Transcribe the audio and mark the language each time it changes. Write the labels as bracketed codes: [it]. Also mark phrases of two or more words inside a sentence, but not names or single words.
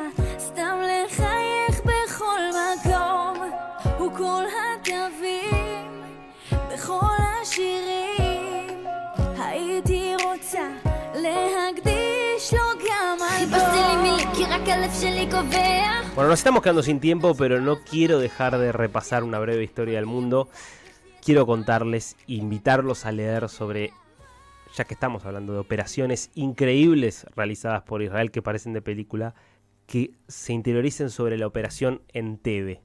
[he] סתם לחייך בכל מקום וכל התווים בכל השירים הייתי רוצה להקדיש לו גם חיפשתי לי מילים כי רק הלב שלי קובע. [es] Bueno, nos estamos quedando sin tiempo, pero no quiero dejar de repasar una breve historia del mundo. Quiero contarles, invitarlos a leer sobre, ya que estamos hablando de operaciones increíbles realizadas por Israel que parecen de película, que se interioricen sobre la operación Entebbe.